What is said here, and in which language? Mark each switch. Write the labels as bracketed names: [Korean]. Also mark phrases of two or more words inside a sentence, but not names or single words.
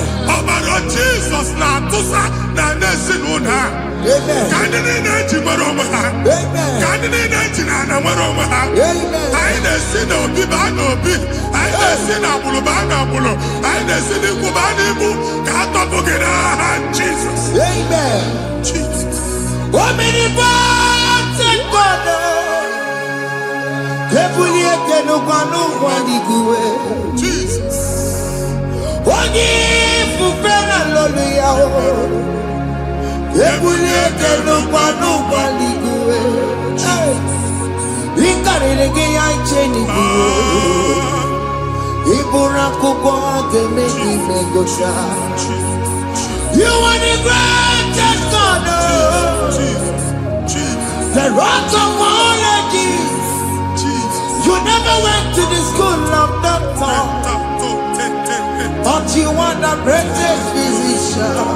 [Igbo] Ọbara Jizọs na-atụsa na ndị ezinụlọ ahụ. Amen. Ka ndị niile eji nwere onwe ha. Amen. Ka ndị niile eji na ana nwere onwe ha. Amen. Anyị na-esi n'obi baa n'obi. Anyị na-esi n'agbụrụ baa n'agbụrụ. Anyị na-esi n'ikwu baa n'ikwu. Ka a tọpụ gị n'aha Jizọs. Amen. [English] Jesus. Omnipotent God. Kebuli ekenu kwanu kwaniguwe. Jesus. Ogi fufena lolu ya o. Kebuli ekenu kwanu kwaniguwe. Ikarele ge ya cheni guwe. Ibura kuko keme imegosha. You are the greatest God. Jesus. The rock of all ages. You never went to the school of doctor, but you are the greatest physician.